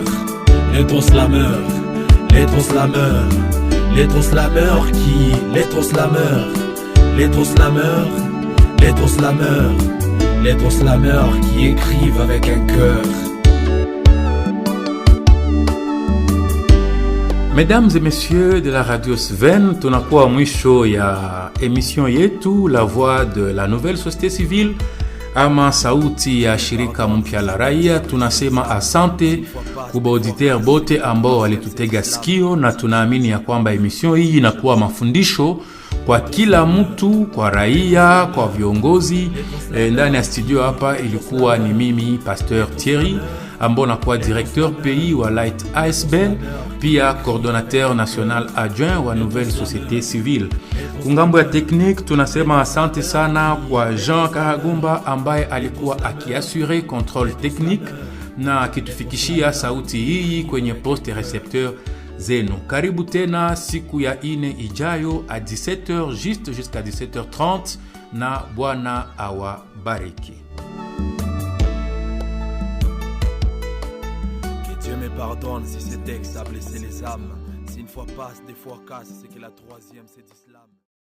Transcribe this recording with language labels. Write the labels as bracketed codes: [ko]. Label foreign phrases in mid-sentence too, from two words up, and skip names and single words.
[fr] Les trop slameurs, les trop slameurs, les trop slameurs qui, les trop slameurs, les trop slameurs, les trop slameurs, les trop slameurs qui écrivent avec un cœur. Mesdames et messieurs de la radio Sven, [sw] tunakuwa mwisho ya emission yetu La Voix de la Nouvelle Société Civile ama sauti ya shirika mpya la raia. Tunasema asante kwa auditeur bote ambao walitutega sikio, na tunaamini ya kwamba emission hii inakuwa mafundisho kwa kila mtu, kwa raia, kwa viongozi. Ndani ya studio hapa ilikuwa ni mimi Pasteur Thierry ambao nakuwa [fr] directeur pays [sw] wa Light ASBEL, pia [fr] coordonnateur national adjoint [sw] wa Nouvelle Société Civile. Kungambo ya technique tunasema asante sana kwa Jean Karagumba ambaye alikuwa akiassure [fr] contrôle technique [sw] na akitufikishia sauti hii kwenye [fr] poste recepteur [sw] zenu. Karibu tena siku ya ine ijayo [fr] à 17h juste jusqu'à 17h30 [sw] na Bwana awabariki. [fr] Dieu me pardonne si ce texte a blessé les âmes. Si une fois passe, des fois casse, c'est que la troisième c'est d'islam.